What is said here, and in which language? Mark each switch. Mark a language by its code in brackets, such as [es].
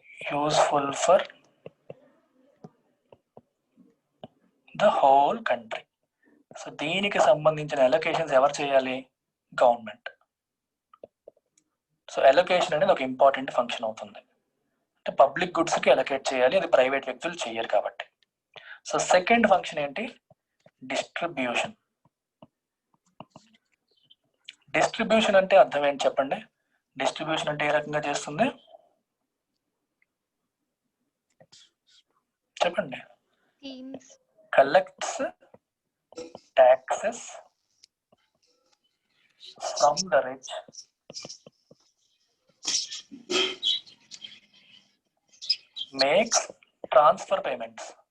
[en] Useful for the whole country. [te] So దీనికి సంబంధించిన allocations ఎవరు చేయాలి, గవర్నమెంట్. సో అలొకేషన్ అనేది ఒక ఇంపార్టెంట్ ఫంక్షన్ అవుతుంది. అంటే పబ్లిక్ గుడ్స్ కి అలొకేట్ చేయాలి, అది ప్రైవేట్ వ్యక్తులు చేయరు కాబట్టి. సో సెకండ్ ఫంక్షన్ ఏంటి, డిస్ట్రిబ్యూషన్. డిస్ట్రిబ్యూషన్ అంటే అర్థం ఏంటి చెప్పండి. డిస్ట్రిబ్యూషన్ అంటే ఏ రకంగా చేస్తుంది చెప్పండి. [en] Collects taxes from the rich, makes transfer payments.